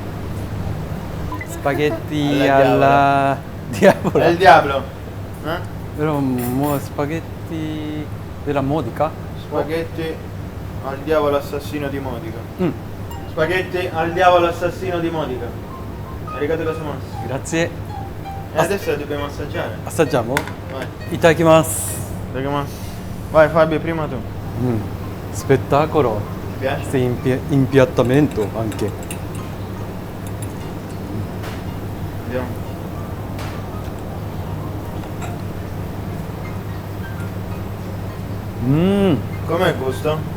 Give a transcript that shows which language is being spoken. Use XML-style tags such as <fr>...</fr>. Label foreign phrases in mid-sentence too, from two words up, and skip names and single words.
<it>Spaghetti Alla alla diavola. È il diavolo. Però spaghetti della Modica? Spaghetti al diavolo assassino di Modica. Spaghetti al diavolo assassino di Modica.</it> <ja>ありがとうございます.</ja> <it>Grazie. E adesso la dobbiamo assaggiare. Assaggiamo? Vai.</it> <ja>Itadakimasu. Arigato.</ja> <it>Vai Fabio, prima tu. Spettacolo. Ti piace? Sì, impiattamento anche. Vediamo. Com'è il gusto?</it>